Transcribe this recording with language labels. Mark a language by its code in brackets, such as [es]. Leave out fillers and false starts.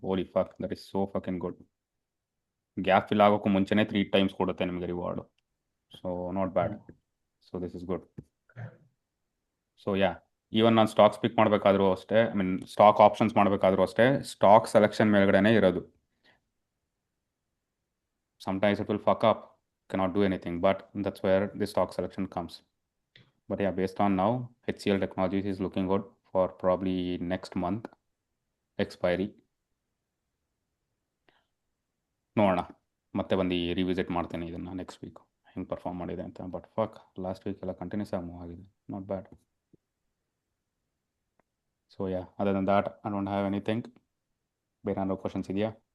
[en] Holy fuck, that is so fucking good. [kn] Gap fill ಆಗೋಕ್ಕೂ ಮುಂಚೆನೇ 3 times ಕೊಡುತ್ತೆ ನಿಮಗೆ reward. [en] So not bad. So this is good. [kn] So yeah, even ನಾನು stocks ಪಿಕ್ ಮಾಡಬೇಕಾದ್ರೂ ಅಷ್ಟೇ, I mean stock options ಮಾಡಬೇಕಾದ್ರೂ ಅಷ್ಟೇ, stock selection ಮೇಲ್ಗಡೆನೇ ಇರೋದು. [en] Sometimes it will fuck up, cannot do anything, but that's where the stock selection comes. But yeah, based on now, HCL Technologies is looking good for probably next month expiry. [kn] ನೋಡೋಣ, ಮತ್ತೆ ಬಂದು revisit ಮಾಡ್ತೇನೆ ಇದನ್ನು next week ಹೆಂಗೆ perform ಮಾಡಿದೆ ಅಂತ. [en] But fuck, last week ಎಲ್ಲ continuous ಆಗಿ move ಆಗಿದೆ, not bad. So yeah, other than that I don't have anything. [kn] ಬೇರೆ ಏನಾದ್ರು ಕ್ವಶನ್ಸ್ ಇದೆಯಾ?